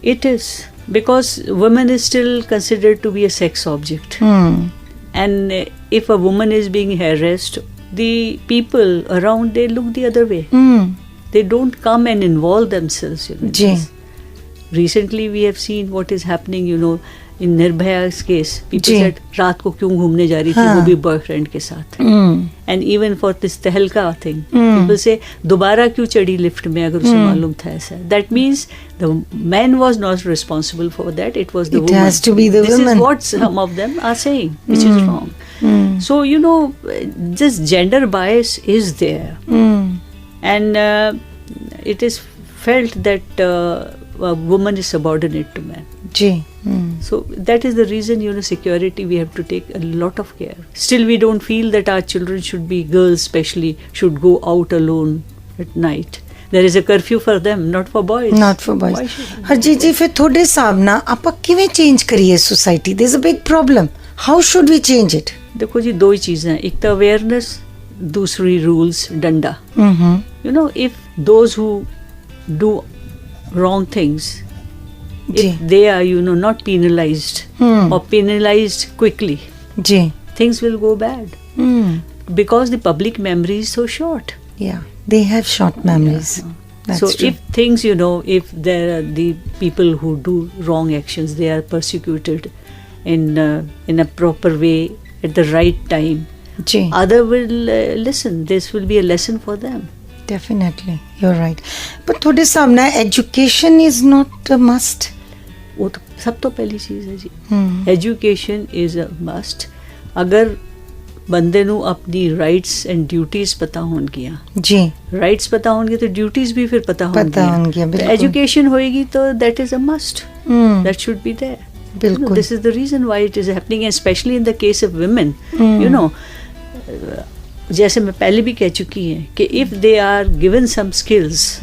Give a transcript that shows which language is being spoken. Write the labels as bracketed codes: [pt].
[en] It is because women is still considered to be a sex object. And if a woman is being harassed, the people around, they look the other way. They don't come and involve themselves. [hi] Ji. [en] Recently we have seen what is happening, in Nirbhaya's case. People [hi] ji. [en] said [hi] रात को क्यों घूमने जा रही थी, वो भी boyfriend के साथ. [en] And even for this [hi] तहलका [en] thing, people say [hi] दोबारा क्यों चढ़ी लिफ्ट में अगर उसे मालूम था ऐसा. [en] That means the man was not responsible for that. It was the It woman. has to be the this woman. is what some of them are saying, which is wrong. So this gender bias is there, and it is felt that a woman is subordinate to man. [hi] Ji. [en] So that is the reason, security, we have to take a lot of care. Still, we don't feel that our children should be, girls especially, should go out alone at night. There is a curfew for them, not for boys. Not for boys. Why should- [pa] Harjeet ਜੀ, ਫਿਰ ਤੁਹਾਡੇ ਹਿਸਾਬ ਨਾਲ ਆਪਾਂ ਕਿਵੇਂ change ਕਰੀਏ society? [en] There is a big problem. How should we change it? [hi] देखो जी, दो ही चीजें हैं. एक तो अवेयरनेस, दूसरी रूल्स, डंडा. [en] If those who do wrong things, [hi] ji. [en] if they are not penalized or penalized quickly, [hi] ji. [en] things will go bad, because the public memory is so short. Yeah, they have short memories. That's so true. if things, if there are the people who do wrong actions, they are persecuted in a proper way at the right time, [hi] ji. [en] other will listen. This will be a lesson for them. Definitely, you're right. But [pa] ਤੁਹਾਡੇ ਹਿਸਾਬ ਨਾਲ [en] education is not a must. [hi] वो तो सब तो पहली चीज़ है जी. [en] Education is a must. [pa] ਅਗਰ ਬੰਦੇ ਨੂੰ ਆਪਣੀ ਰਾਈਟਸ ਐਂਡ ਡਿਊਟੀਜ਼ ਪਤਾ ਹੋਣਗੀਆਂ ਜੀ ਰਾਈਟਸ ਪਤਾ ਹੋਣਗੇ ਤਾਂ ਡਿਊਟੀਜ਼ ਵੀ ਫਿਰ ਪਤਾ ਹੋਣਗੀਆਂ ਬਿਲਕੁਲ ਐਜੂਕੇਸ਼ਨ ਹੋਏਗੀ ਤਾਂ [en] that is a must that should be there [pa] ਬਿਲਕੁਲ [en] this is the reason why it is happening and especially in the case of women you know [hi] जैसे मैं पहले भी कह चुकी हैं कि [en] if they are given some skills